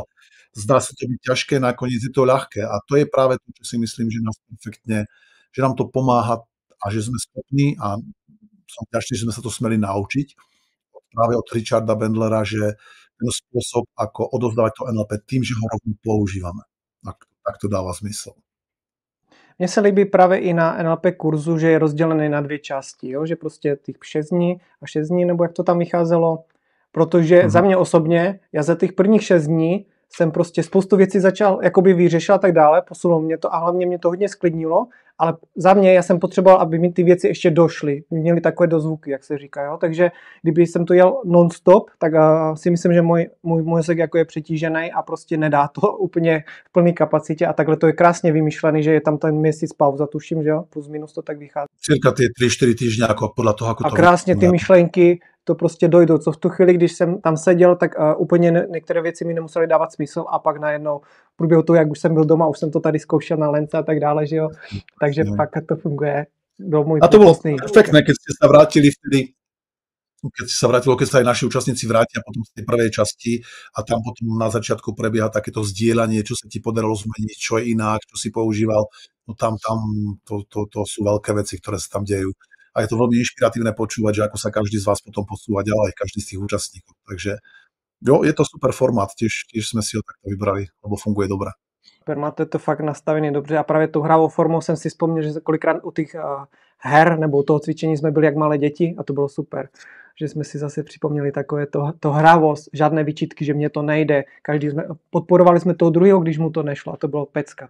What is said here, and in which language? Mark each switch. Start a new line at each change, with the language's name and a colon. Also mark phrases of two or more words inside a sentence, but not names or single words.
Slovak: Zdá sa to byť ťažké, nakoniec je to ľahké. A to je práve to, čo si myslím, že nás perfektne, že nám to pomáha a že sme schopní a som vďačný, že sme sa to smeli naučiť práve od Richarda Bandlera, že ten spôsob, ako odovzdávať to NLP tým, že ho rovno používame. Tak to dáva zmysel.
Czech: Mně se líbí právě i na NLP kurzu, že je rozdělený na 2 části, jo? Že prostě těch 6 dní a 6 dní, nebo jak to tam vycházelo. Protože za mě osobně, já za těch prvních 6 dní jsem prostě spoustu věcí začal jakoby vyřešil a tak dále, posunulo mě to a hlavně mě to hodně sklidnilo, ale za mě já jsem potřeboval, aby mi ty věci ještě došly, měly takové dozvuky, jak se říká, jo? Takže kdyby jsem to jel non-stop, tak si myslím, že můj mozek jako je přetížený a prostě nedá to úplně v plné kapacitě a takhle to je krásně vymyšlený, že je tam ten měsíc pauza, tuším, že jo, plus minus to tak vychází.
Slovak: Cirka tie 3-4 týždne, ako podľa toho, ako a to...
Czech: A krásně ty myšlenky to prostě dojdou, co v tu chvíli, když jsem tam seděl, tak úplně některé věci mi nemusely dávat smysl a pak najednou v průběhu toho, jak už jsem byl doma, už jsem to tady zkoušel na Lence a tak dále, že jo, takže pak to funguje.
Slovak: A to bolo perfektné, keď ste sa vrátili vtedy, keď sa aj naši účastníci vrátia potom z tej prvej časti a tam potom na začiatku prebieha takéto zdieľanie, čo sa ti podarilo zmeniť, čo je inak, čo si používal, no tam to sú veľké veci, ktoré sa tam dejú. A je to veľmi inšpiratívne počúvať, že ako sa každý z vás potom posúva ďalej, každý z tých účastníkov. Takže jo, je to super formát, tiež sme si ho takto vybrali, lebo funguje dobre.
Czech: Máte to fakt nastavený dobře a právě tou hravou formou jsem si vzpomněl, že kolikrát u těch her nebo u toho cvičení jsme byli jak malé děti a to bylo super. Že jsme si zase připomněli takové to hravost, žádné výčitky, že mně to nejde. Podporovali jsme toho druhého, když mu to nešlo a to bylo pecka.